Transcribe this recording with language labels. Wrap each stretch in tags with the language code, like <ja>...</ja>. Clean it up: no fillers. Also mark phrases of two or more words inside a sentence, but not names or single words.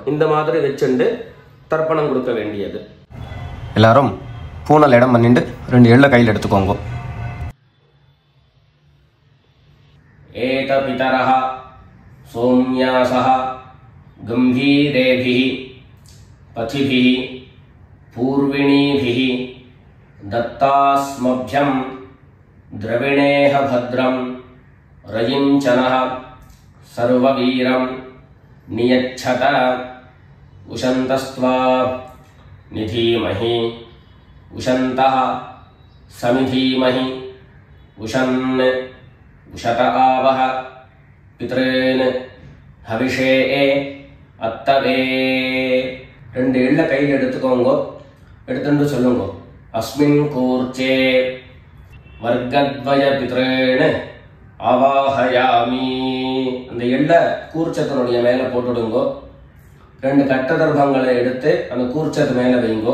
<ta>இந்த மாதிரி வச்சுட்டு தர்ப்பணம் கொடுக்க வேண்டியது. எல்லாரும் பூனல் இடம் பண்ணிட்டு ரெண்டு எள்ளை கையில் எடுத்துக்கோங்க.</ta> <sa>एत पितरः सोम्यासः गम्भीरेभिः पथिभिः पूर्विणीभिः दत्तास्मभ्यम् द्रविणेह भद्रं रयिञ्चनः सर्ववीरं नियच्छत उशन्तस्त्वा निधीमहि उशन्तः समिधीमहि उशन् उशत आवह पितॄन् हविषे अत्तवे.</sa> <ta>ரெண்டு எள்ள கையில் எடுத்துக்கோங்க. எடுத்துட்டு சொல்லுங்க.</ta> <sa>अस्मिन् कूर्चे वर्गद्वय पितॄन् आवाहयामि.</sa> <ta>அந்த எள்ள கூர்ச்சத்தினுடைய மேலே போட்டுடுங்கோ. ரெண்டு கட்ட தர்பங்களை எடுத்து அந்த கூர்ச்சத்து மேலே வைங்கோ.</ta>